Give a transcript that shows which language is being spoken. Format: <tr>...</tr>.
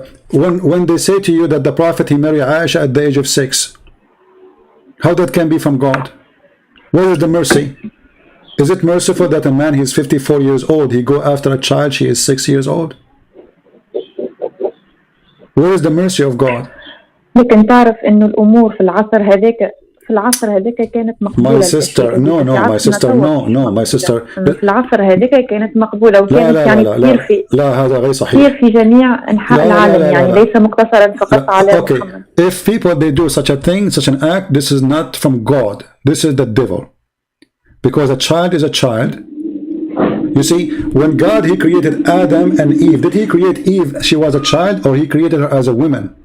<en>When they say to you that the Prophet, he married Aisha at the age of 6, how that can be from God? Where is the mercy? Is it merciful that a man, he's 54 years old, he go after a child, she is 6 years old? Where is the mercy of God?</en> <ar>لكن تعرف إنه الأمور في العصر هذاك كانت مقبولة.</ar> <en>My sister, no, my sister.</en> <ar>في العصر هذاك كانت مقبولة، وكانت يعني كثير في هذا غير صحيح. كثير في جميع أنحاء العالم، يعني ليس مقتصرا فقط على محمد.</ar> <en>If people they do such a thing, such an act, this is not from God. This is the devil. Because a child is a child. You see, when God, he created Adam and Eve, did he create Eve, she was a child, or he created her as a woman?</en>